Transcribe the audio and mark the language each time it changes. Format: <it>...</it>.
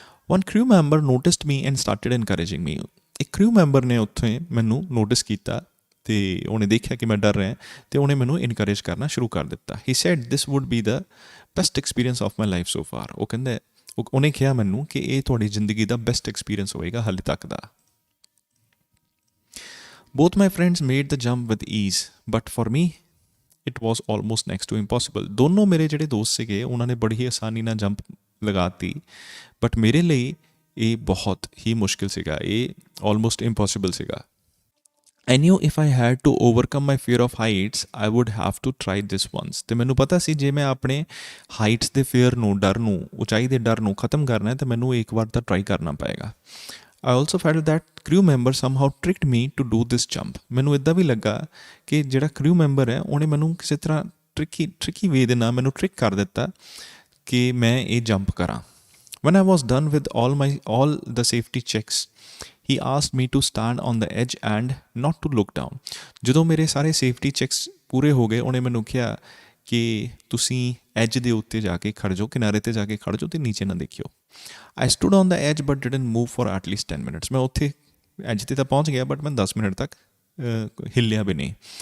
<en>One crew member noticed me and started encouraging me.</en> <pa>ਇੱਕ crew member ਨੇ ਉੱਥੇ ਮੈਨੂੰ ਨੋਟਿਸ ਕੀਤਾ ਅਤੇ ਉਹਨੇ ਦੇਖਿਆ ਕਿ ਮੈਂ ਡਰ ਰਿਹਾ ਅਤੇ ਉਹਨੇ ਮੈਨੂੰ ਇਨਕਰੇਜ ਕਰਨਾ ਸ਼ੁਰੂ ਕਰ ਦਿੱਤਾ।</pa> <en>He said this would be the best experience of my life so far.</en> <pa>ਉਹ ਕਹਿੰਦਾ, ਉਹਨੇ ਕਿਹਾ ਮੈਨੂੰ ਕਿ ਇਹ ਤੁਹਾਡੀ ਜ਼ਿੰਦਗੀ ਦਾ ਬੈਸਟ ਐਕਸਪੀਰੀਅੰਸ ਹੋਏਗਾ ਹਾਲੇ ਤੱਕ ਦਾ।</pa> <en>Both my friends made the jump with ease, but for me it was almost next to impossible.</en> <pa>ਦੋਨੋਂ ਮੇਰੇ ਜਿਹੜੇ ਦੋਸਤ ਸੀਗੇ ਉਹਨਾਂ ਨੇ ਬੜੀ ਹੀ ਆਸਾਨੀ ਨਾਲ ਜੰਪ ਲਗਾਤੀ, ਬਟ ਮੇਰੇ ਲਈ ਇਹ ਬਹੁਤ ਹੀ ਮੁਸ਼ਕਿਲ ਸੀਗਾ, ਇਹ ਆਲਮੋਸਟ ਇੰਪੋਸੀਬਲ ਸੀਗਾ।</pa> <en>I knew if I had to overcome my fear of heights, I would have to try this once.</en> <pa>ਅਤੇ ਮੈਨੂੰ ਪਤਾ ਸੀ ਜੇ ਮੈਂ ਆਪਣੇ ਹਾਈਟਸ ਦੇ ਫੇਅਰ ਨੂੰ, ਡਰ ਨੂੰ, ਉਚਾਈ ਦੇ ਡਰ ਨੂੰ ਖ਼ਤਮ ਕਰਨਾ ਹੈ ਤਾਂ ਮੈਨੂੰ ਇੱਕ ਵਾਰ ਤਾਂ ਟਰਾਈ ਕਰਨਾ ਪਏਗਾ।</pa> <en>I also felt that crew member somehow tricked me to do this jump.</en> <pa>ਮੈਨੂੰ ਇੱਦਾਂ ਵੀ ਲੱਗਾ ਕਿ ਜਿਹੜਾ ਕ੍ਰਿਊ ਮੈਂਬਰ ਹੈ ਉਹਨੇ ਮੈਨੂੰ ਕਿਸੇ ਤਰ੍ਹਾਂ ਟ੍ਰਿਕੀ ਵੇ ਦੇ ਨਾਲ ਮੈਨੂੰ ਟ੍ਰਿਕ ਕਰ ਦਿੱਤਾ ਕਿ ਮੈਂ ਇਹ ਜੰਪ ਕਰਾਂ।</pa> <en>When I was done with all the safety checks, he asked me to stand on the edge and not to look down.</en> <pa>ਜਦੋਂ ਮੇਰੇ ਸਾਰੇ ਸੇਫਟੀ ਚੈੱਕਸ ਪੂਰੇ ਹੋ ਗਏ, ਉਹਨੇ ਮੈਨੂੰ ਕਿਹਾ ਕਿ ਤੁਸੀਂ ਐਜ ਦੇ ਉੱਤੇ ਜਾ ਕੇ ਖੜ੍ਹ ਜਾਓ, ਕਿਨਾਰੇ 'ਤੇ ਜਾ ਕੇ ਖੜ੍ਹ ਜਾਓ ਅਤੇ ਨੀਚੇ ਨਾ ਦੇਖਿਓ।</pa> <en>I stood on the as but didn't move for at least 10 minutes.</en> <pa>ਮੈਂ ਉੱਥੇ ਐਜ 'ਤੇ ਤਾਂ ਪਹੁੰਚ ਗਿਆ ਬਟ ਮੈਂ 10 ਮਿੰਟ ਤੱਕ ਹਿੱਲਿਆ ਵੀ ਨਹੀਂ।</pa>